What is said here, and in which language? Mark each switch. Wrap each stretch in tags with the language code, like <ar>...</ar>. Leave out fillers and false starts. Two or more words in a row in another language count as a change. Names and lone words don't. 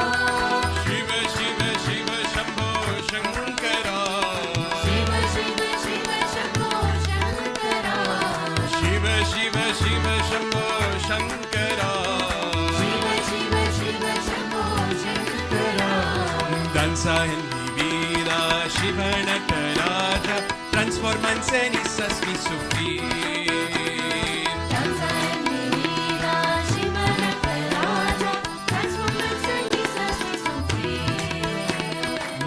<sa>Shiva Shiva Shiva Shambho Shankara. Shiva Shiva Shiva Shambho Shankara. Shiva Shiva Shiva Shambho Shankara. Shiva Shiva Shiva Shambho Shankara.</sa> <es>Danza in mi vida, Shiva Nataraja, transformanza en isas mi sufrir. Danza en mi vida, Shiva Nataraja, transformanza en quizás mi sufrir.</es>